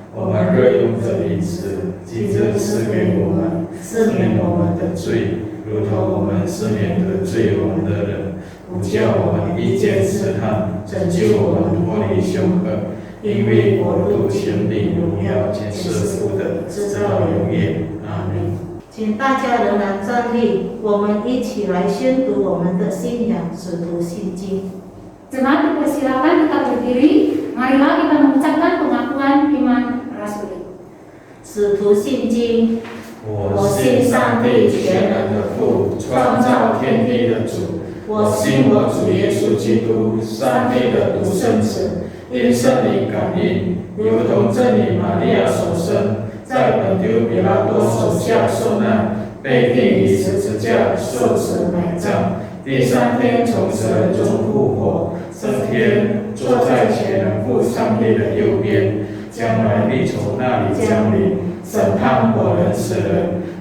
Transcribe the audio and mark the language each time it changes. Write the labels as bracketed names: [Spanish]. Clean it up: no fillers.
[Chinese] 我们日用的饮食，今日赐给我们，赦免我们的罪，如同我们赦免得罪我们的人，不叫我们遇见试探，拯救我们脱离凶恶。因为国度、权柄、荣耀，全是父的，直到永远。阿们。请大家仍然站立，我们一起来宣读我们的信仰《使徒信经》。 [Indonesian] Jemaat dipersilakan tetap berdiri. Marilah kita mengucapkan pengakuan iman rasuli. [Chinese] 使徒信经，我信上帝全能的父，创造天地的主。我信我主耶稣基督，上帝的独生子。因圣灵感应，如同真理玛利亚所生，在本丢比拉多手下受难，被钉于十字架，受死埋葬，第三天从死人中复活，升天，坐在全能父上帝的右边，将来必从那里降临，审判活人死人。